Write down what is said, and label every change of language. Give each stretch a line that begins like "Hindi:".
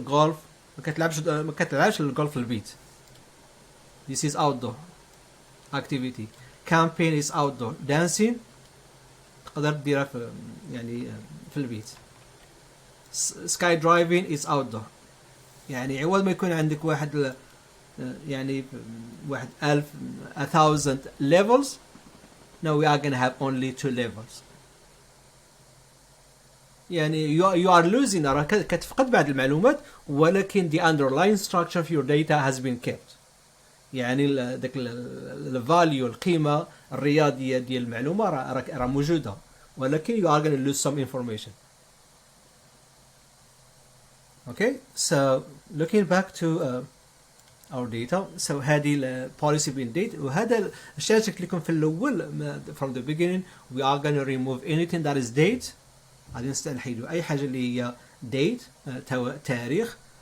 Arabic: Golf ما كتلعبش الجولف في البيت.
English: This is outdoor activity. Camping is outdoor.
Arabic: Dancing تقدر تديرها في يعني في البيت.
English: Sky driving is outdoor.
Arabic: يعني عوض ما يكون عندك واحد يعني واحد
English: 1,000 levels, now we are going to have only 2 levels. يعني you are losing,
Arabic: راك كتفقد بعض المعلومات، ولكن
English: the underlying structure of your data has been kept.
Arabic: يعني داك الفاليو القيمة الرياضية ديال المعلومة راه موجودة، ولكن
English: you are going to lose some information. Okay, so looking back to our data, so هذه policy bin date، وهذا الشيء قلت لكم في الأول from the beginning we are going to remove anything that is date.
Arabic: غادي نستنحيدو أي حاجة اللي هي
English: date تاريخ